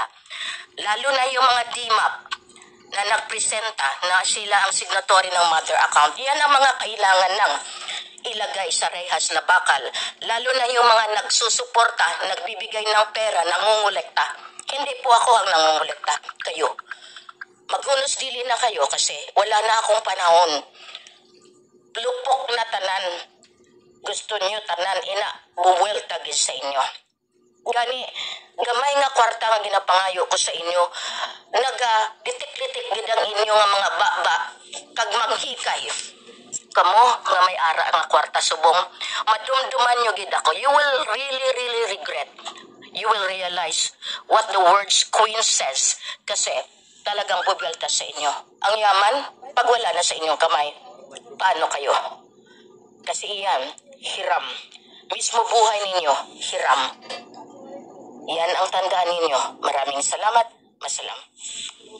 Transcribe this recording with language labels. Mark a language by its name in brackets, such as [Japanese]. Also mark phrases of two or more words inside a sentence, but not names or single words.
[Filipino] Lalo na yung mga DMAP na nagpresenta na sila ang signatory ng [English] mother account. [Filipino] Yan ang mga kailangan ng ilagay sa rehas na bakal. Lalo na yung mga nagsusuporta, nagbibigay ng pera, nangungulekta. Hindi po ako ang nangungulekta, kayo. [Hiligaynon] Magunos dili na kayo [Filipino] kasi wala na akong panahon. [Hiligaynon] Lupok na tanan. Gusto niyo tanan ina, buwelta gid sa inyo. Gani, gamay nga kwarta nga ginapangayo ko sa inyo. Naga-litik-litik gid ang inyo nga mga baba kag manghikay. Kamo nga may ara nga kwarta subong, madumduman nyo gid ako. [English] You will really regret. You will realize what the words Queen says [Filipino] kasi talagang buwelta sa inyo. Ang yaman, pag wala na sa inyong kamay, paano kayo? Kasi iyan, hiram. Mismo buhay ninyo, hiram. Yan ang tandaan ninyo. Maraming salamat. Masalam.